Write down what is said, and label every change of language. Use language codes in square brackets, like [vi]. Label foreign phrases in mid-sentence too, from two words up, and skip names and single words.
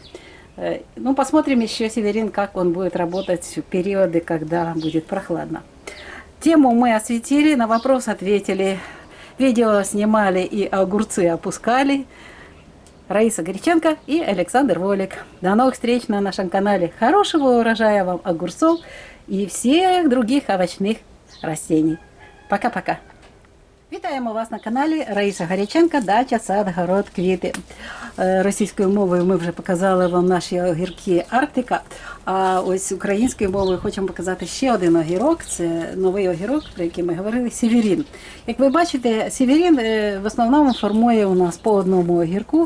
[ru] Ну, посмотрим еще северин, как он будет работать в периоды, когда будет прохладно. Тему мы осветили, на вопрос ответили. Видео снимали и огурцы опускали. Раиса Горяченко и Александр Волик. До новых встреч на нашем канале. Хорошего урожая вам огурцов [uk] і всіх [ru] других овочних растений. Пока-пока. [uk] Вітаємо вас на каналі Раїса Горяченко, дача, сад, город, квіти. Російською мовою ми вже показали вам наші огірки Арктика, а ось українською мовою хочемо показати ще один огірок. Це новий огірок, про який ми говорили, северин. Як ви бачите, северин в основному формує у нас по одному огірку.